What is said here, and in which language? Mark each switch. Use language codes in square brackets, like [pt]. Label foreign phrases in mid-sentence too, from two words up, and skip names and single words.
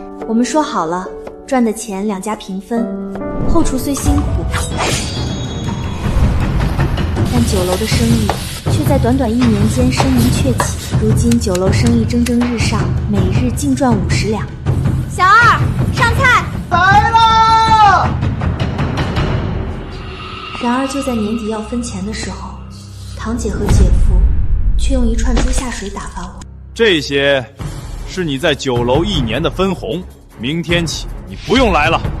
[zh] 我們說好了，賺的錢兩家平分，後廚雖辛苦，但酒樓的生意卻在短短1年間聲名鵲起。如今酒樓生意蒸蒸日上，每日淨賺50 兩。小二，上菜！来了！然而就在年底要分钱的时候，堂姐和姐夫却用一串猪下水打发我。这些是你在酒楼1年的分红，明天起你不用来了。